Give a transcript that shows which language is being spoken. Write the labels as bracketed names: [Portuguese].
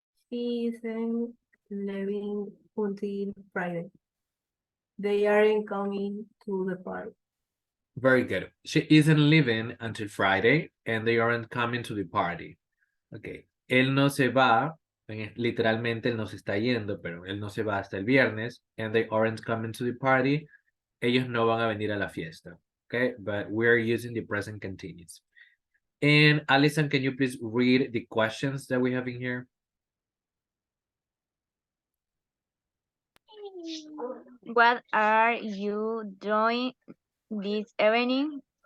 [English] He isn't leaving until Friday. They aren't coming to the party. Very good. She isn't leaving until Friday and they aren't coming to the party. Okay. [Spanish] Él no se va, literalmente él no se está yendo, pero él no se va hasta el viernes [English] and they aren't coming to the party. [Spanish] Ellos no van a venir a la fiesta. [English] Okay, but we're using the present continuous. And Alison, can you please read the questions that we have in here? What are you doing this evening?